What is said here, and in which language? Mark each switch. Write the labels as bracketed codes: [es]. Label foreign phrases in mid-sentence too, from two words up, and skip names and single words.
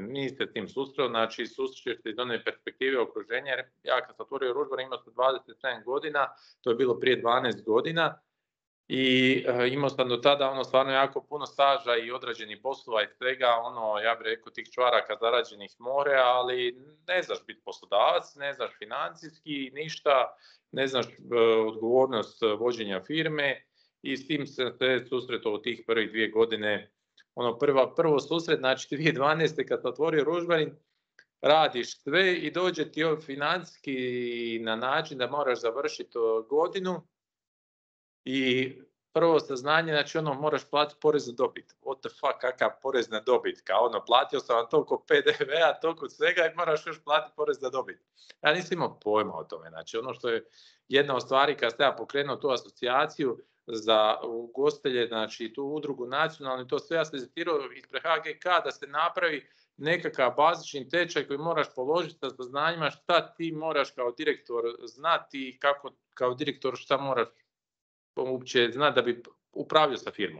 [hr] niste s tim susreo, znači susrećeš se iz one perspektive okruženja, jer ja kad sam otvorio ružbar imao sam 27 godina, to je bilo prije 12 godina, i imao sam do tada stvarno jako puno staža i odrađenih poslova i svega, ja bih rekao tih čvaraka zarađenih more, ali ne znaš biti poslodavac, ne znaš financijski ništa, ne znaš odgovornost vođenja firme, i s tim sam se susretao u tih prvih 2 godine. Prvo susret, znači 2012. kad sam otvorio ružmarin, radiš sve i dođe ti financijski na način da moraš završiti godinu i prvo saznanje, znači moraš platiti porez na dobit. [en] What the fuck, [hr] kakav porez na dobit? Kao platio sam vam toliko PDV-a, toliko svega i moraš još platiti porez na dobit. Ja nisam imao pojma o tome. Znači što je jedna od stvari kad sam ja pokrenuo tu asocijaciju, za ugostitelje, znači tu udrugu nacionalnu, to sve ja sam citirao ispred HGK da se napravi nekakav bazični tečaj koji moraš položiti sa saznanjima šta ti moraš kao direktor znati i kako kao direktor šta moraš uopće znati da bi upravljao sa firmom.